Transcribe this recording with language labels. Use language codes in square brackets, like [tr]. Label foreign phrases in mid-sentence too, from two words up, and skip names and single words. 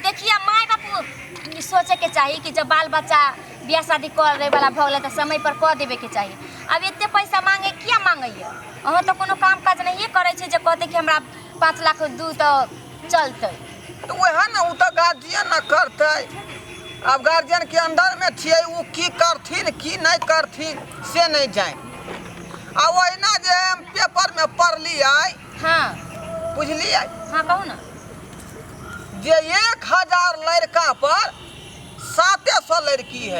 [mai] देखिए माय बापू सोचे के चाहिए कि जब बाल बच्चा बियाह शादी करे वाला भ गेले त समय पर क देवे के चाहिए। अब इतने पैसा मांगे किया मांगैय? अहाँ तो कोनो काम काज नहीं करे छे जे कहते कि हमरा 5 लाख दू तो चलते। तो वह न उ त गार्जियन न करते। अब गार्जियन के अंदर में छिए, उ की करथिन की नहीं करथिन से नहीं जाए। आ ओहिना जे हम पेपर में पढ़लिए, हाँ बुझलिए, हाँ कहू ना, जे 1000 लड़का पर 700 लड़की है।